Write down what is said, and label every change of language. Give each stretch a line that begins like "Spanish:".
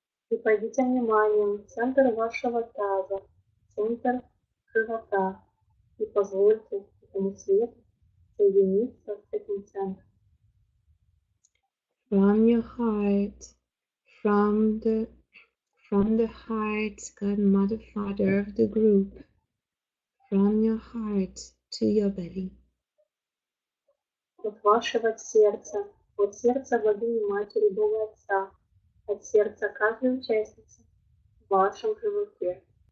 Russian: И пойдите вниманием в центр вашего таза, в центр живота. И позвольте этому свету соединиться с этим центром.
English: From your heart, from the heart, God, Mother, Father of the group, from your heart to your belly.
Russian: От вашего сердца, от сердца богини Матери Бога Отца, от сердца каждой участницы в вашем животе.